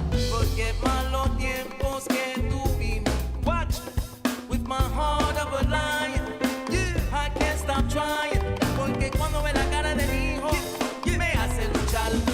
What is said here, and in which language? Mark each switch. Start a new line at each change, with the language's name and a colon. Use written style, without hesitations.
Spanish: Porque malos tiempos que tuvimos.
English: Watch, with my heart of a lion. I can't stop trying.
Spanish: Porque cuando ve la cara de mi hijo, me hace luchar.